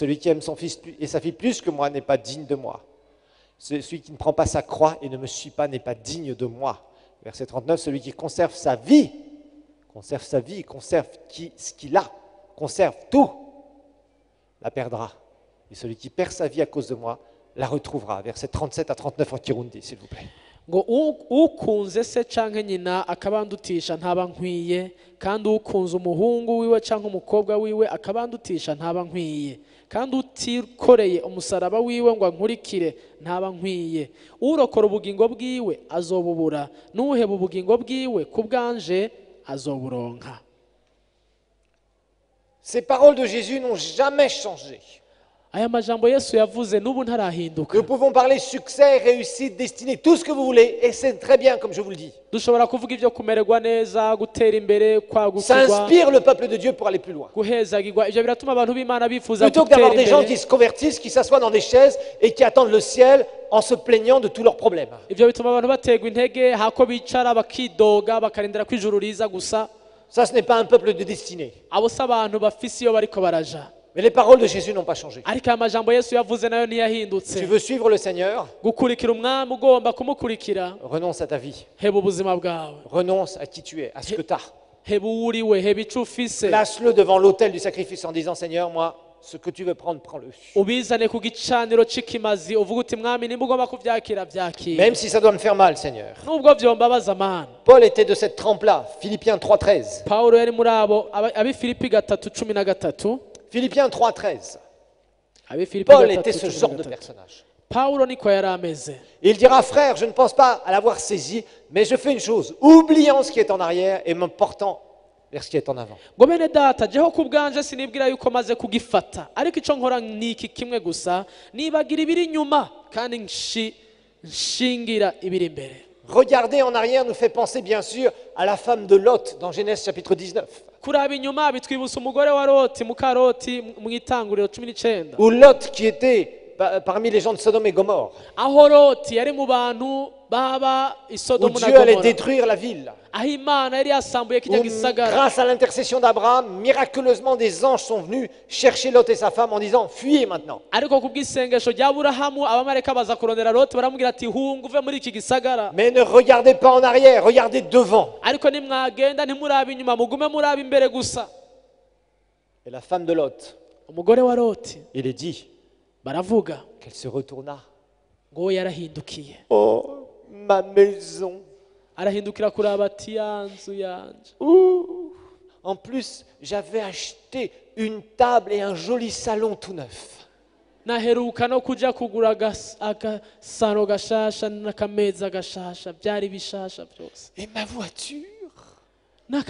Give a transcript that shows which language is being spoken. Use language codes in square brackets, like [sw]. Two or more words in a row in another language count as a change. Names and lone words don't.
[fr] Celui qui aime son fils et sa fille plus que moi n'est pas digne de moi. Celui qui ne prend pas sa croix et ne me suit pas n'est pas digne de moi. Verset 39, celui qui conserve sa vie, conserve ce qu'il a, conserve tout, la perdra. Et celui qui perd sa vie à cause de moi, la retrouvera. Verset 37 à 39 en Kirundi, s'il vous plaît. [rn] ngo ukunze se canke nyina akabandutisha ntaba nkwiye kandi ukunze umuhungu wiwe canke umukobwa wiwe akabandutisha ntaba nkwiye kandi utikoreye umusaraba wiwe ngo ankurikire ntaba nkwiye urokora ubugingo bwiwe azobubura n'uheba ubugingo bwiwe ku bwanje azoburonka. [fr] Ces paroles de Jésus n'ont jamais changé. [rn] aya majambo Yesu yavuze n'ubu ntarahinduka. [fr] Nous pouvons parler succès, réussite, destinée, tout ce que vous voulez, et c'est très bien, comme je vous le dis. [rn] dushobora kuvuga ivyo kumererwa neza gutera imbere [fr] Ça [rn] kwagukirwa [fr] inspire le peuple de Dieu pour aller plus loin. [rn] guhezagirwa ivyo biratuma abantu b'Imana bifuza [fr] Plutôt que [rn] gutera [fr] d'avoir des gens qui [rn] imbere. [fr] se convertissent, qui s'assoient dans des chaises et qui attendent le ciel en se plaignant de tous leurs problèmes. [rn] ivyo bituma abantu baterwa intege hako bicara bakidoga bakarindira ko ijuru riza gusa. [fr] Ça, ce n'est pas un peuple de destinée. [rn] abo si abantu bafise iyo bariko baraja. [fr] Mais les paroles de Jésus n'ont pas changé. [rn] ariko aya majambo Yesu yavuze nayo [fr] Tu [rn] ntiyahindutse. [fr] veux suivre le Seigneur, [rn] gukurikira umwami ugomba kumukurikira [fr] renonce à ta vie. [rn] heba ubuzima bwawe, [fr] Renonce à qui tu es, à ce que tu as. [rn] heba uwo uriwe, heba ico ufise, [fr] Place-le devant l'autel du sacrifice en disant, Seigneur, moi, ce que tu veux prendre, prends-le. [rn] ubizane ku gicaniro c'ikimazi uvuga uti mwami nimba ugomba kuvyakira vyakira [fr] Même si ça doit me faire mal, Seigneur. [rn] nubwo vyombabaza mana. [fr] Paul était de cette trempe-là. Philippiens 3,13. [rn] Pawulo yari muri abo ab'Ifilipi 3:13. [fr] Philippiens 3,13. [rn] ab'Ifilipi [fr] Paul était ce genre de [rn] 3:13. [fr] personnage. [rn] Pawulo niko yari ameze. [fr] Il dira, frère, je ne pense pas à l'avoir saisi, mais je fais une chose, oubliant ce qui est en arrière et me portant vers ce qui est en avant. [rn] ngo bene data jeho ku bwanje sinibwira yuko maze kugifata ariko ico nkora niki kimwe gusa nibagira ibiri inyuma kandi nshingira ibiri imbere. [fr] Regarder en arrière nous fait penser bien sûr à la femme de Lot dans Genèse chapitre 19, [rn] kuraba inyuma bitwibutsa umugore wa Loti muka Loti mu itanguriro 19. [fr] où Lot qui était parmi les gens de Sodome et Gomorre, [rn] aho Loti yari mu bantu baba i [fr] où [rn] Sodomu na [fr] Dieu allait [rn] Gomora, [fr] détruire la ville, [rn] aho Imana yari yasambuye kijya [fr] où [rn] gisagara, [fr] grâce à l'intercession d'Abraham, miraculeusement des anges sont venus chercher Lot et sa femme en disant, fuyez maintenant. [rn] ariko ku bw'isengesho rya Aburahamu abamarayika baza kurondera Loti baramubwira ati hunga uve muri iki gisagara, [fr] Mais ne regardez pas en arrière, regardez devant. [rn] ariko nimwagenda ntimurabe inyuma mugume murabe imbere gusa. [fr] Et la femme de Lot, [rn] umugore wa Loti [fr] il est dit [rn] baravuga [fr] qu'elle se retourna. [rn] ngo yarahindukiye. [fr] Oh, ma maison. [rn] arahindukira kuraba ati ya nzu yanje. Ouh. [fr] En plus, j'avais acheté une table et un joli salon tout neuf. [rn] Naheruka no kuja kugura agasaro gashasha n'akameza gashasha, byari bishasha byose. [fr] Et ma voiture, j'ai tant